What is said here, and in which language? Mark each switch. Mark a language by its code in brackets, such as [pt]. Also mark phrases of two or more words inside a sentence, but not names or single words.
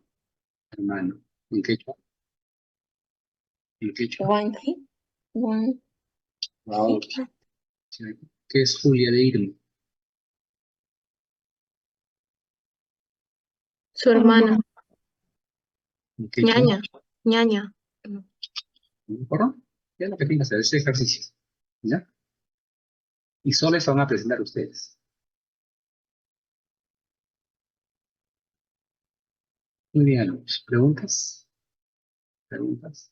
[es] Hermano. ¿En quechua? ¿En quechua? [qu] Wanki. Wan. [es] Wow. ¿Qué es Julia de Irma? Su hermana. ¿En quechua? [qu] Ñaña. Ñaña. [es] ¿De acuerdo? Ya es lo que tienen que hacer, ese ejercicio. ¿Ya? Y solo eso van a presentar ustedes. Muy bien, alumnos. ¿Preguntas? ¿Preguntas?